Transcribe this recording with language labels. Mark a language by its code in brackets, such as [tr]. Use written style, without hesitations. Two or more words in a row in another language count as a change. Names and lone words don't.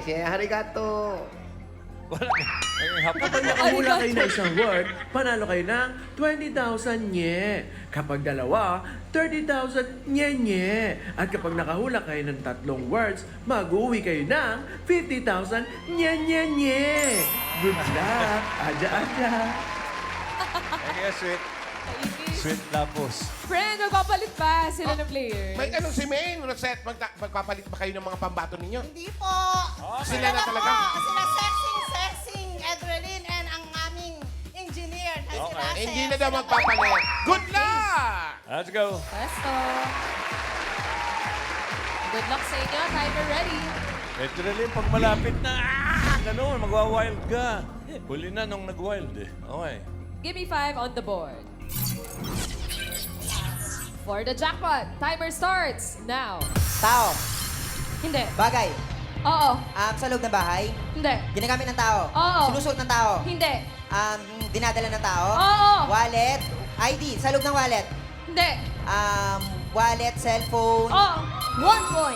[tl] Harigato. Wala. Ay, hapon. Kapag nakahula kayo ng isang word, panalo kayo ng 20,000 nye. Kapag dalawa, 30,000 nye. At kapag nakahula kayo ng 3 words, mag-uwi kayo ng 50,000 nye. [en] Good luck! [ko] Aja-aja! [en] Thank you, sweet. Sweet lapos. [tl] Friend, magpapalit pa sila ng players. May ano si Maine, Rosette, magpapalit ba kayo ng mga pambato ninyo? Hindi po. Sila na talaga? Sila sexing, Adrenaline, and ang aming engineer na sila. Okay. Hindi na daw magpapalit. [en] Good luck! Let's go. Presto. Good luck [tl] sa inyo. [en] Timer ready. [tl] Ito na rin, pag malapit na, ganun, magwa-wild ka. Huli na nung nag-wild eh. Okay. [en] Give me 5 on the board. For the jackpot, timer starts now. [tl] Tao. Hindi. Bagay. Oo. Sa loob ng bahay. Hindi. Ginagamit ng tao. Oo. Sinusuot ng tao. Hindi. Dinadala ng tao. Oo. Wallet. ID. Sa loob ng wallet. Hindi. Wallet, cellphone. Oo. [en] 1 point.